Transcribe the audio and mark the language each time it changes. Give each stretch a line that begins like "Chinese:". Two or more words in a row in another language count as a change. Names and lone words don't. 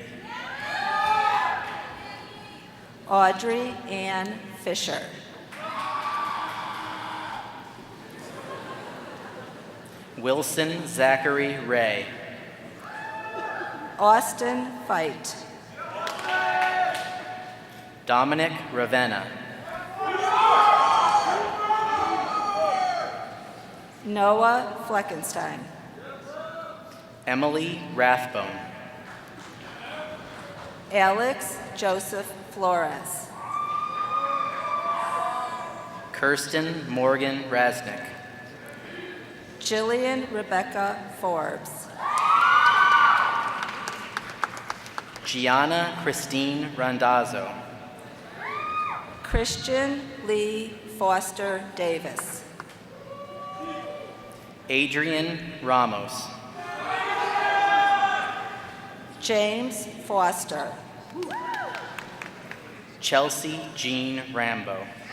English: Audrey Ann Fisher. Wilson Zachary Ray. Austin Veit. Dominic Ravenna. Noah Fleckenstein. Emily Rathbone. Alex Joseph Flores. Kirsten Morgan Rasnick. Jillian Rebecca Forbes. Gianna Christine Randazzo. Christian Lee Foster Davis. Adrian Ramos. James Foster. Chelsea Jean Rambo.